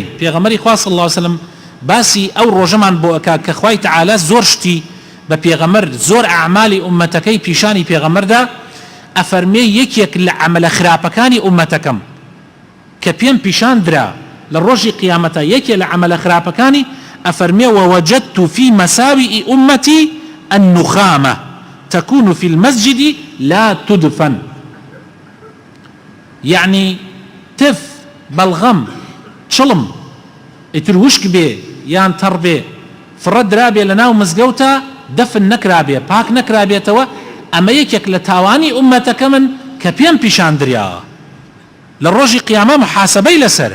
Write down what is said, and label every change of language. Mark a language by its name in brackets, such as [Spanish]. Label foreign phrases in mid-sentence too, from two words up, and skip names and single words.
[Central Kurdish] پێغەمبەری خوا [Arabic] صلی الله عليه وسلم [Central Kurdish] باسی ئەو ڕۆژەمان بۆ ئەکا کە خوای تەعالی زۆر شتی بە پێغەمبەر، زۆر ئەعمالی ئومەتەکەی پیشانی پێغەمبەردا ئەفەرمێ یەکێک لە عەمەلە خراپەکانی ئومەتەکەم کە پێم پیشان درا لە ڕۆژی قیامەتە، یەکێ لە عەمەلە خراپەکانی ئەفەرمێ [Arabic] ووجدت في مساوئ أمتي النخامة تكون في المسجد لا تدفن. [Central Kurdish] يعني تف بەڵغەم چڵم ئیتر وشک بێ یان تەڕ بێ فرە درابێ لە ناو مزگەوتە دەفن نەکرابێ، پاک نەکرابێتەوە. ئەمە یەکێک لە تاوانی ئومەتەکە من کە پێم پیشان دریاوە، لە ڕۆژی قیامە محاسبەی لەسەرە.